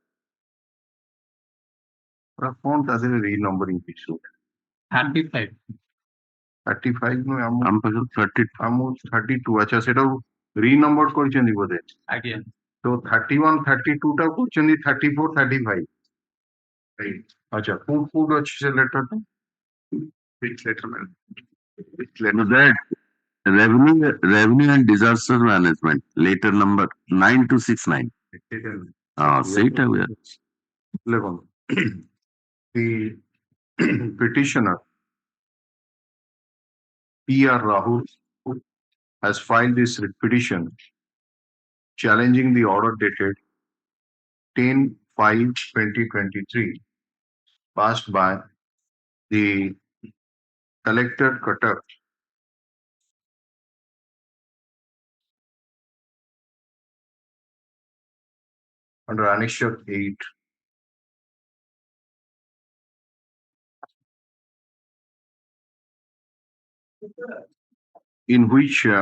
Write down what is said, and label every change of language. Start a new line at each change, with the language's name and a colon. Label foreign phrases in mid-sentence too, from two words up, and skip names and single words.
Odia: କଣ ତା ଦେହରେ
English: re numbering issue?
Odia: 35 ନୁହେଁ ଆମ ପାଖରେ 32। ଆଚ୍ଛା ସେଟାକୁ
English: re number
Odia: କରିଛନ୍ତି ବୋଧେ? ଆଜ୍ଞା। ତ 31 32 ଟା କରିଛନ୍ତି 34 35। ଆଚ୍ଛା କୋଉଠି ଅଛି ସେ ଲେଟରଟା?
English: That revenue and disaster management letter number 9269.
Odia: ସେଇଟା ହୁଏ।
English: The petitioner P.R. Rahul has filed this petition challenging the order dated 10/5/2023 passed by the collector Cuttack under Annexure 8 in which